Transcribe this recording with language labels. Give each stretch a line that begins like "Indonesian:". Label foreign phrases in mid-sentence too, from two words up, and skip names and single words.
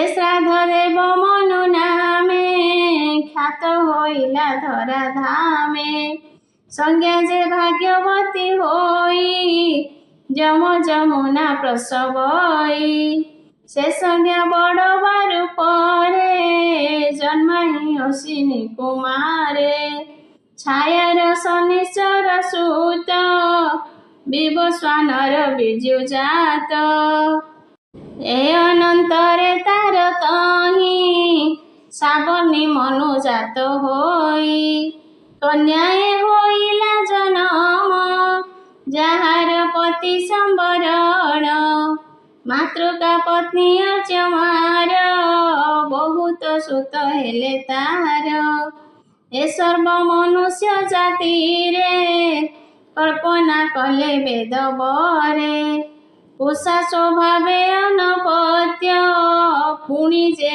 Odia: ଶ୍ରାଦ୍ଧ ଦେବ ମନୁ ନାମେ ଖ୍ୟାତ ହୋଇଲା ଧରା ଧାମେ ସଂଜ୍ଞା ଯେ ଭାଗ୍ୟବତୀ ହୋଇ ଯମ ଯମୁନା ପ୍ରସବଇ ସେ ସଂଜ୍ଞା ବଡ଼ ବାରୁ ପରେ ଜନ୍ମାଇ ଅସିନି କୁମାରେ ଛାୟାର ଶନିଶ୍ଚର ସୁତ ବିବସ୍ୱାନର ବିଜୁ ଜାତ ଏ ଅନନ୍ତରେ ତାର ତହିଁ ସାବର୍ଣ୍ଣୀ ମନୁ ଜାତ ହୋଇ କନ୍ୟାଏ ହୋଇଲା ଜନମ ଯାହାର ପତି ସମ୍ବରଣ ମାତୃକା ପତ୍ନୀ ଅର୍ଚ୍ଚମାର ବହୁତ ସୁତ ହେଲେ ତାହାର ଏ ସର୍ବ ମନୁଷ୍ୟ ଜାତିରେ କଳ୍ପନା କଲେ ବେଦ ବରେ ଉଷା ସ୍ୱଭାବେ ଅନପତ୍ୟ ପୁଣି ଯେ